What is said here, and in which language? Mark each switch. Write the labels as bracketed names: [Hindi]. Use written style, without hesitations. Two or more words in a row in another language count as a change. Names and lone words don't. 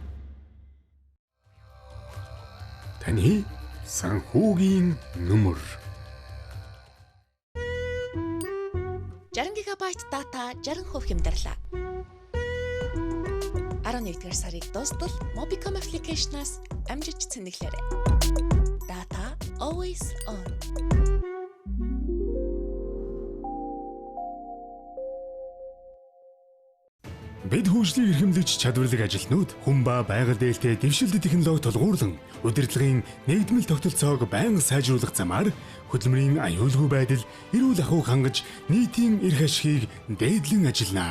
[Mongolian] Таны санхүүгийн нөмөр 60 ГБ дата 60% хямдарлаа. 11-р сарыг дуустал Mobicom application-аас амжиж цэнэглээрэй. [English] Data always on. [Mongolian] Бид хөгжлийг эрхэмлэж чадварлаг ажилтнууд хүн ба байгаль дээлтэй дэвшилт технологи тулгуурлан удирдлагын нэгдмэл тогтолцоог байнга сайжруулах замаар хөдөлмөрийн аюулгүй байдал, эрүүл ахуйг хангаж нийтийн эрх ашигыг дээдлэн ажиллана.